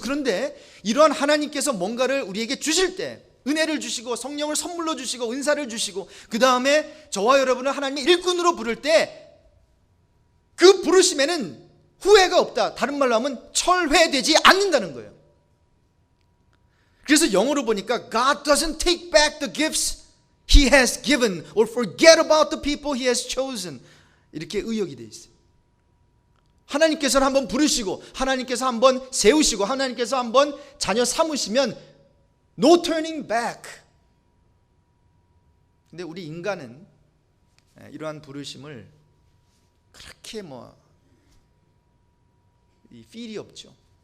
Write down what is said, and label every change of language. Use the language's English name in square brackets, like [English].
[Korean] 그런데 이러한 하나님께서 뭔가를 우리에게 주실 때, 은혜를 주시고 성령을 선물로 주시고 은사를 주시고, 그 다음에 저와 여러분을 하나님의 일꾼으로 부를 때 그 부르심에는 후회가 없다. 다른 말로 하면 철회되지 않는다는 거예요. 그래서 영어로 보니까 [English] God doesn't take back the gifts He has given or forget about the people He has chosen. [Korean] 이렇게 의역이 되어 있어요. 하나님께서는 한번 부르시고, 하나님께서 한번 세우시고, 하나님께서 한번 자녀 삼으시면 [English] no turning back. [Korean] 근데 우리 인간은 이러한 부르심을 그렇게 이 필이 없죠.